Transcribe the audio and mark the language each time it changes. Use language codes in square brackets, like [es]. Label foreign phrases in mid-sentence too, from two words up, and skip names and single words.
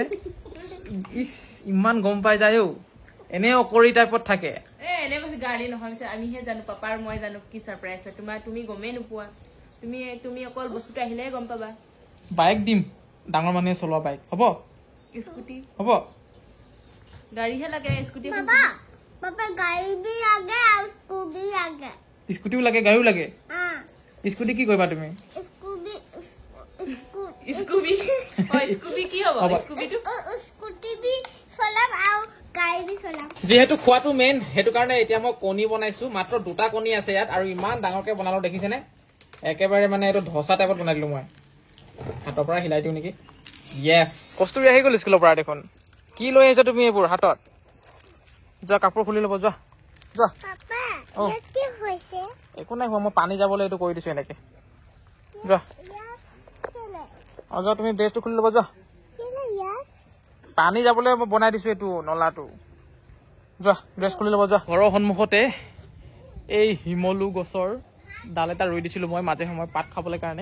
[as] ইমান গম পাই যায়। এনে অকৰি টাইপত থাকে। এনে কৈছে গাড়ী নহয়, আমিহে জানো, পাপা আৰু মই জানো কি সাৰপ্ৰাইজ হয়। তুমি গমেই নোপোৱা। তুমি অকল বস্তুটো আহিলেহে গম পাবা। বাইক দিম, ডাঙৰ মানুহে চলোৱা বাইক। হ'ব? স্কুটি হ'ব? গাড়ীহে লাগে, স্কুটি [hi] पापा गाड़ी भी लगे और स्कूटी लगे। [as] স্কুটিও লাগে, গাড়ীও লাগে। স্কুটি কি কৰিবা তুমি? स्कूटी স্কুবি স্কুবি কি হ'ব? [hi] स्कूटी भी चलाम और गाड़ी भी चलाम। [as] যেহেতু খোৱাটো মেইন, সেইটো কাৰণে এতিয়া মই কণী বনাইছো। মাত্ৰ দুটা কণী আছে ইয়াত, আৰু ইমান ডাঙৰকে বনালো দেখিছেনে? একেবাৰে মানে এইটো ধচা টাইপত বনাই দিলো মই। হাতৰ পৰা হিলাই দিওঁ নেকি? য়েছ, কস্তুৰী আহি গ'ল স্কুলৰ পৰা দেখোন। কি লৈ আহিছা তুমি এইবোৰ হাতত? যোৱা কাপোৰ খুলি ল'ব, যোৱা যোৱা। [hi] पापा ये [as] কি হৈছে? একো নাই হোৱা, মই পানী যাবলৈ এইটো কৰি দিছো এনেকে। যোৱা যোৱা, তুমি ড্ৰেছটো খুলি ল'ব, যোৱা। পানী যাবলৈ মই বনাই দিছো এইটো নলাটো। যোৱা ড্ৰেছ খুলি ল'ব, যোৱা। ঘৰৰ সন্মুখতে এই শিমলু গছৰ ডাল এটা ৰুই দিছিলো মই মাজে সময়ে পাত খাবলৈ কাৰণে।